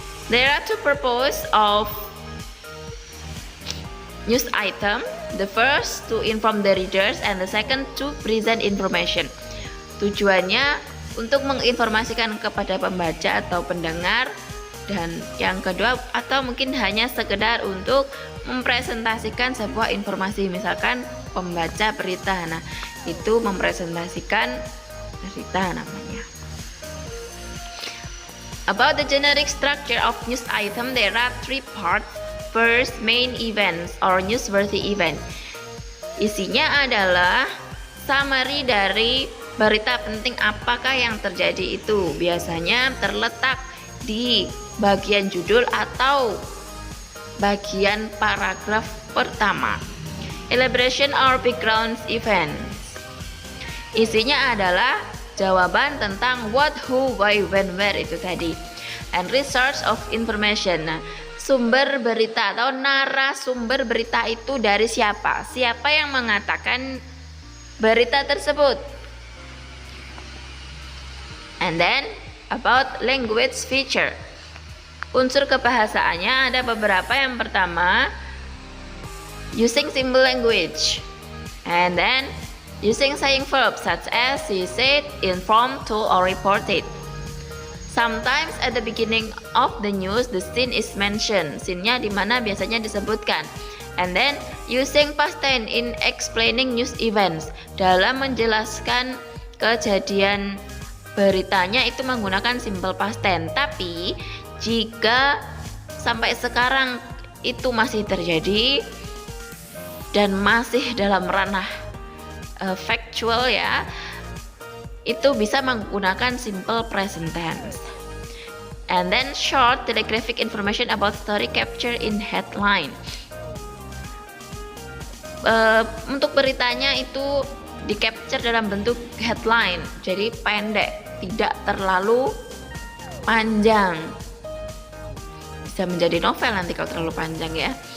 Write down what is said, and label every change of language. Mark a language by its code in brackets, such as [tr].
[en] There are two purposes of news item. The first to inform the readers and the second to present information. [id] Tujuannya untuk menginformasikan kepada pembaca atau pendengar, dan yang kedua atau mungkin hanya sekedar untuk mempresentasikan sebuah informasi, misalkan pembaca berita. Nah, itu mempresentasikan berita namanya. [en] About the generic structure of news item, there are three parts. First, main events or newsworthy event. [id] Isinya adalah summary dari berita penting apakah yang terjadi itu. Biasanya terletak di bagian judul atau bagian paragraf pertama. [en] Elaboration or background events. [id] Isinya adalah jawaban tentang what, who, why, when, where itu tadi. [en] And resource of information. [id] Nah, sumber berita atau narasumber berita itu dari siapa? Siapa yang mengatakan berita tersebut? [en] And then about language feature. [id] Unsur kebahasaannya ada beberapa. Yang pertama, [en] using simple language. And then using saying verbs such as he said, informed, told, or reported. Sometimes at the beginning of the news, the scene is mentioned. [id] Scene-nya di mana biasanya disebutkan. [en] And then using past tense in explaining news events. [id] Dalam menjelaskan kejadian beritanya itu menggunakan simple past tense. Tapi jika sampai sekarang itu masih terjadi dan masih dalam ranah factual ya, itu bisa menggunakan simple present tense. [en] And then short telegraphic information about story captured in headline. [id] Untuk beritanya itu di capture dalam bentuk headline, jadi pendek, tidak terlalu panjang. Bisa menjadi novel nanti kalau terlalu panjang ya.